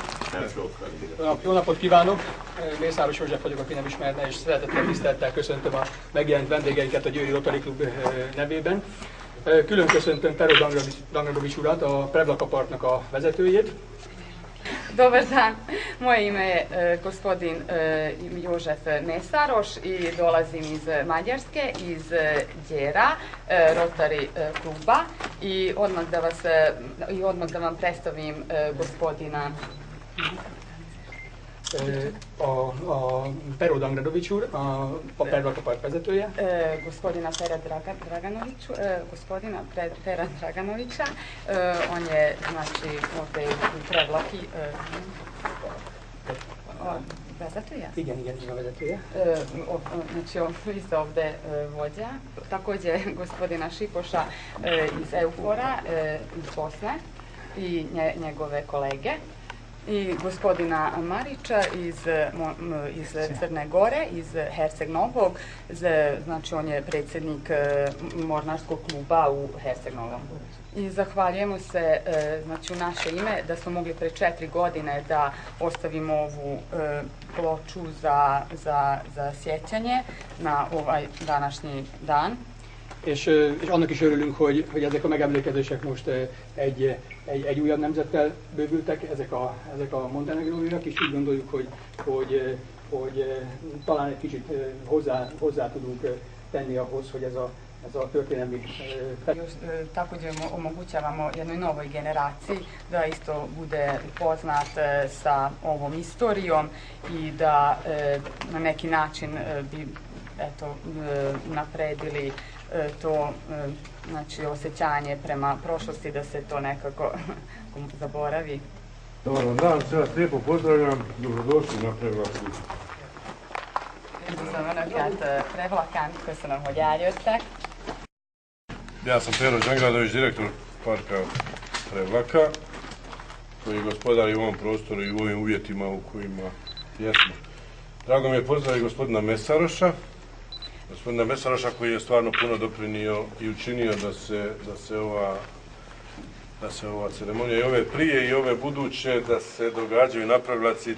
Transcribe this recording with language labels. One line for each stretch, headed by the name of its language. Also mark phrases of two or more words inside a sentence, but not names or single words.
Hungarian: Jó napot kívánok! Mészáros József vagyok, aki nem ismerne, és szeretettel, tisztelettel köszöntöm a megjelent vendégeinket a Győri Rotary Klub nevében. Külön köszöntöm Pero Dangradovics urat, a Prevlaka Parknak a vezetőjét.
Croatian: Dobar dan, moje ime je gospodin Jožef Mesaroš i dolazim iz Mađarske, iz Đera, Rotary kluba i odmah da vam predstavim gospodina
Hungarian: a Pero Dangradovics úr, a Prevlaka Park vezetője.
Croatian: Gospodina Pera Draganovića, on je znači ovdje u Prevlaki vezetuje?
Hungarian: Igen, vezetője.
Croatian: Znači vi ste ovdje vođa. Također gospodina Šipoša iz Eufora, iz Bosne i njegove kolege. I gospodina Marića iz Crne Gore, iz Herceg Novog, znači on je predsjednik Mornarskog kluba u Herceg Novom. I zahvaljujemo se znači, u naše ime da smo mogli pre 4 godine da ostavimo ovu ploču za sjećanje na ovaj današnji dan.
Hungarian: És annak is örülünk, hogy ezek a megemlékezések most egy újabb nemzettel bővültek, ezek a montenegróiak, és úgy gondoljuk, hogy talán egy kicsit hozzá tudunk tenni ahhoz, hogy ez a történelmi...
Croatian: Također omogućavamo jednoj novoj generaciji da isto bude poznat sa ovom istorijom i da na neki način bi napredili to znači, osjećanje prema prošlosti, da se to nekako zaboravi. Dobar dan, sve vas lijepo pozdravljam, dobrodošli na Prevlaku.
Hungarian: Üdvözlöm Önöket Prevlakán, köszönöm, hogy eljöttek.
Croatian: Ja sam Pero Dangradović, direktor parka Prevlaka, koji gospodari u ovom prostoru i u ovim uvjetima u kojima jesmo. Drago mi je pozdraviti gospodina Mesaroša, koji je stvarno puno doprinio i učinio da se ova ceremonija i ove prije i ove buduće da se događaju na Prevlaci.